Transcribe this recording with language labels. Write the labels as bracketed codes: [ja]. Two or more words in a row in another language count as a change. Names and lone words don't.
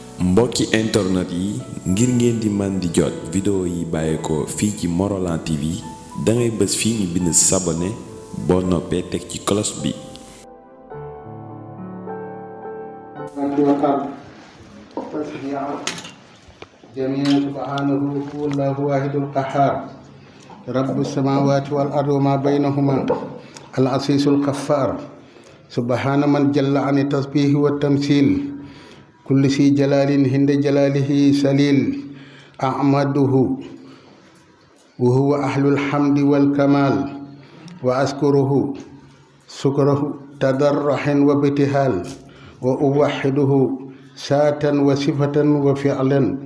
[wo] mbokki internet yi ngir ngeen di man di jot vidéo yi bàyyeekoo fii ci Morolan TV dangay bës fii ñu bind s'abonner boo noppee teg ci cloche bi. [ar] جميعا سبحانه هو الله واحد القهار رب السماوات والأرض وما بينهما العزيز الغفار سبحان من جل عن التسبيح والتمثيل كل ذي جلال عند جلاله سليل أحمده وهو أهل الحمد والكمال وأذكره شكره تضرع وابتهال وأوحده ذاتا وصفة وفعلا